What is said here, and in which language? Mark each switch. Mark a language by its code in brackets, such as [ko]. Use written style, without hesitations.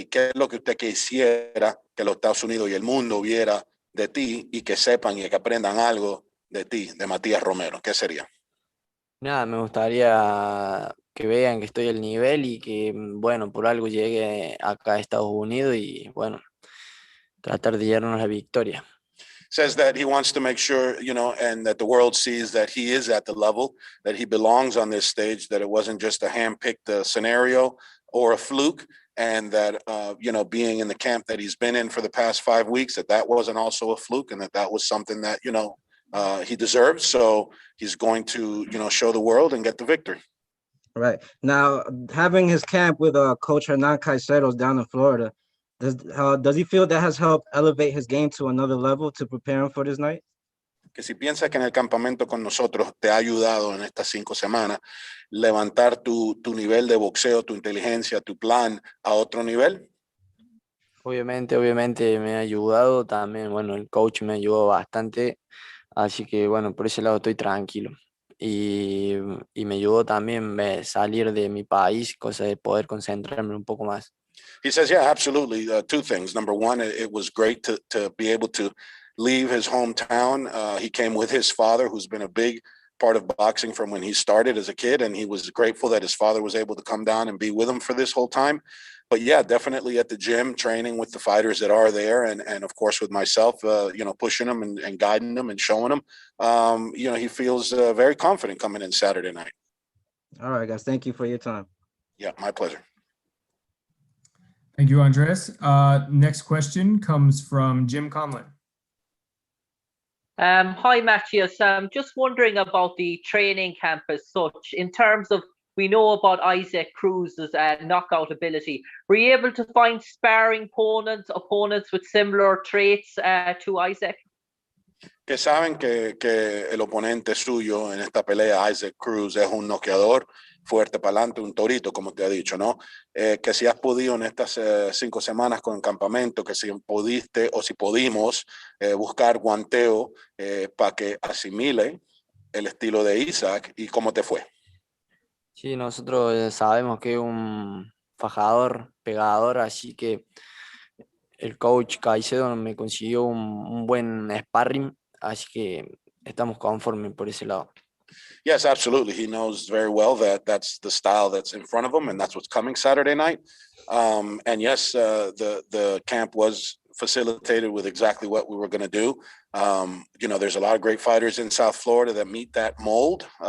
[es] ¿Y qué es lo que usted quisiera que los Estados Unidos y el mundo viera de ti y que sepan y que aprendan algo de ti, de Matías Romero? ¿Qué sería? Nada, me gustaría que vean que estoy al nivel y que, bueno, por algo llegue acá a Estados Unidos y, bueno, tratar de llevarnos la victoria. [en] says that he wants to make sure, and that the world sees that he is at the level, that he belongs on this stage, that it wasn't just a hand-picked scenario or a fluke, and that, being in the camp that he's been in for the past 5 weeks, that wasn't also a fluke, and that was something that, he deserves. So he's going to, show the world and get the victory. Right. Now, having his camp with Coach Hernan Caicedo down in Florida, does he feel that has helped elevate his game to another level to prepare him for this night? [es] Que si piensas que en el campamento con nosotros te ha ayudado en estas 5 semanas levantar tu nivel de boxeo, tu inteligencia, tu plan a otro nivel. Obviamente me ha ayudado también, bueno, el coach me ayudó bastante, así que bueno, por ese lado estoy tranquilo. Y me ayudó también salir de mi país, cosa de poder concentrarme un poco más. [en] He says, yeah, absolutely. 2 things. Number one, it was great to be able to leave his hometown. He came with his father, who's been a big part of boxing from when he started as a kid, and he was grateful that his father was able to come down and be with him for this whole time. But yeah, definitely at the gym, training with the fighters that are there, and of course with myself, pushing them and guiding them and showing them. He feels very confident coming in Saturday night. All right, guys. Thank you for your time. Yeah, my pleasure. Thank you, Andres. Next question comes from Jim Conlon. Hi, Matthias. Just wondering about the training camp as such. In terms of, we know about Isaac Cruz's knockout ability. Were you able to find sparring opponents with similar traits to Isaac? [es] Que saben que el oponente suyo en esta pelea, Isaac Cruz, es un noqueador fuerte para adelante, un torito, como te ha dicho, ¿no? Que si has podido en estas 5 semanas con el campamento, que si pudiste o si pudimos buscar guanteo para que asimile el estilo de Isaac, ¿y cómo te fue? Sí, nosotros sabemos que es un fajador, pegador, así que el coach Caicedo me consiguió un buen sparring, así que estamos conformes por ese lado. [en] Yes, absolutely. He knows very well that that's the style that's in front of him, and that's what's coming Saturday night. And yes, the camp was facilitated with exactly what we were going to do. There's a lot of great fighters in South Florida that meet that mold.